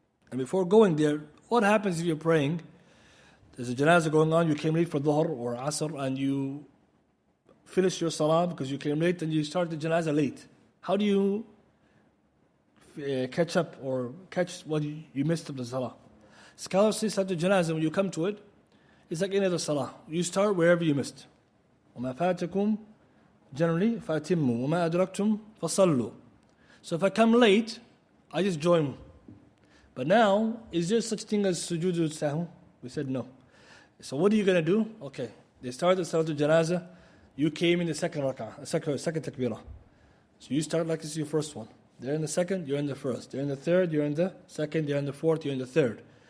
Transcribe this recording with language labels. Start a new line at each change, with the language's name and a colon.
English: And before going there, what happens if you're praying? There's a janazah going on, you came late for Dhuhr or Asr, and you finish your salah because you came late and you start the janazah late. How do you catch up or catch what you missed of the salah? Scholars say Salat al-Janazah, when you come to it, it's like any other salah. You start wherever you missed.
Arabic: وَمَا فَاتَكُمْ
English: generally,
Arabic: فَأَتِمُّوا وَمَا أَدْرَكْتُمْ فَصَلُّوا.
English: So if I come late, I just join. But now, is there such thing as sujood al-sahw? We said no. So what are you going to do? Okay, they started Salat al-Janazah. You came in the second rak'ah, second takbirah. So you start like this is your first one. They're in the second, you're in the first. They're in the third, you're in the second, you're in the fourth, you're in the third.